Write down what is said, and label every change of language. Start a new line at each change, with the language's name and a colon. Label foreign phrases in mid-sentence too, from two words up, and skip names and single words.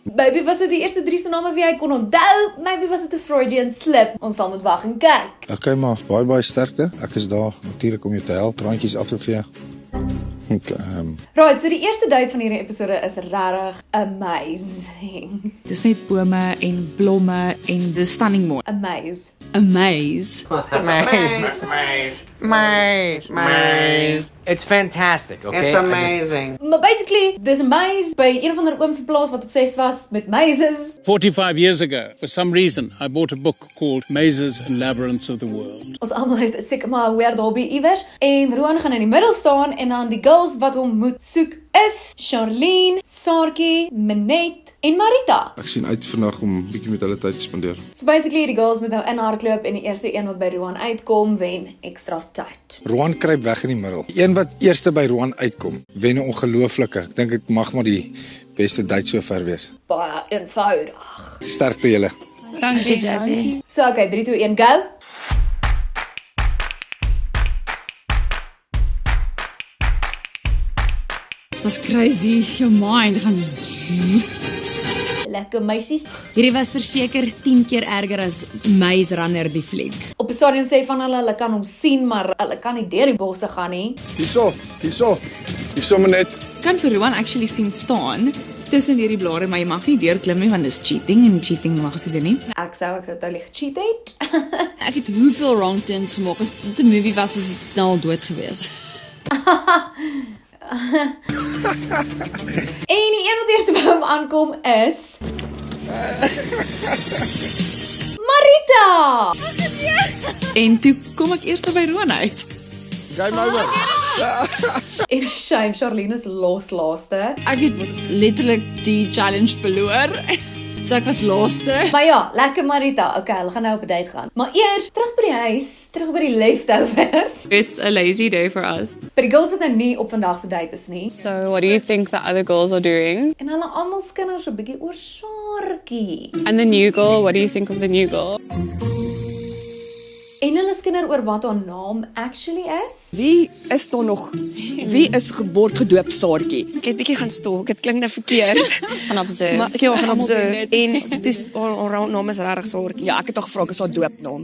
Afrikaans: Maybe was dit die eerste 3 se name wie hy kon onthou. Maybe was dit 'n
English: Freudian slip.
Afrikaans: Ons sal moet wag en kyk. Okay, maar baie sterkte. Ek is daar natuurlik om jou te help, traantjies af te vee.
English: Right, so
Afrikaans: die eerste date van hierdie episode is regtig amazing. Dis net bome en blomme en dis stunning mooi.
English: Amaze. Maze. It's fantastic, okay? It's amazing.
Afrikaans: Maar basically, dis 'n maze by een van die oom se plaas wat obsessed was met mazes.
English: 45 years ago, for some reason, I bought a book called Mazes and Labyrinths of the World.
Afrikaans: Ons almal het seker maar 'n
English: weird hobby
Afrikaans: iewers. En Roan gaan in die middel staan en dan die girls wat hom moet soek is Charlene, Saartjie, Minette en Marita. Ek sien uit vandag om 'n bietjie met hulle tyd te spandeer.
English: So basically,
Afrikaans: die girls moet nou inhardloop en die eerste een wat by Roan uitkom, wen extra tyd. Roan kruip weg in die middel. Die een wat eerste by Roan uitkom, wen 'n ongelooflike. Ek dink dit mag maar die beste date sover wees. Baie eenvoudig. Sterkte julle. Dankie, JB.
English: So okay, 3, 2, 1, go.
Afrikaans: Dit was crazy.
English: Your mind
Afrikaans: gaan Lekker meisies. Hierdie was verseker 10 keer erger as Maze Runner die fliek. Op 'n stadium sê van hulle kan hom sien, maar hulle kan nie deur die bosse gaan nie. Hierso net. kan vir Roan actually sien staan tussen hierdie blare, maar jy mag nie deurklim nie want dis cheating en cheating mag jy doen nie. Ek sou totally gecheat het. Ek het hoeveel
English: wrong turns
Afrikaans: gemaak. As dit 'n movie was, was dit nou al dood gewees. En die een wat eers by hom aankom is Marita. En toe kom ek eers by Roan uit.
English: Game over.
Afrikaans: En shame, Charlene is laaste. Ek het letterlik die challenge verloor. So ek was laaste. Maar ja, lekker Marita. Okay, hulle gaan nou op 'n date gaan. Maar eers terug by die huis, terug by die leftovers.
English: It's a lazy day for us.
Afrikaans: By die girls wat nou nie op vandag se date is nie.
English: So what do you think the other girls are doing?
Afrikaans: En hulle almal skinder so 'n bietjie oor Saartjie.
English: And the new girl, what do you think of the new girl?
Afrikaans: En hulle skinder oor wat haar naam actually is. Wie is word gedoop Saartjie? Ek het bietjie gaan stalk, dit klink nou verkeerd. Van observe. Maar ek het van observe en dis haar naam is regtig Saartjie. Ja, ek het tog gevra is haar doopnaam.